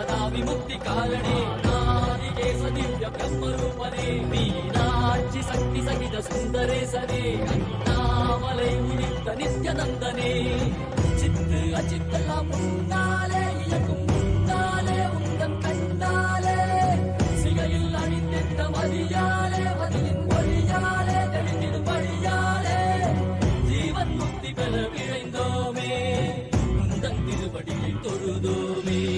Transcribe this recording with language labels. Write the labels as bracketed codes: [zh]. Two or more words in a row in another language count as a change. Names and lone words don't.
[sa] विमुक्ति कारणि नारिकेश दिव्य ब्रह्मरूपने मीनाक्षि शक्ति सहित सुन्दरेशने अण्णामलै उदित नित्यनन्दने चित्त [ta] अचित्तெல்லாம் முன்னாலே இயக்கும் முன்னாலே உந்தன் கண்ணாலே சிகையில் அணிந்திட்ட மதியாலே மதியின் ஒளியாலே தெளிந்திடும் வழியாலே ஜீவன் முக்தி பெற விழைந்தோமே உந்தன் திருவடியை தொழுதோமே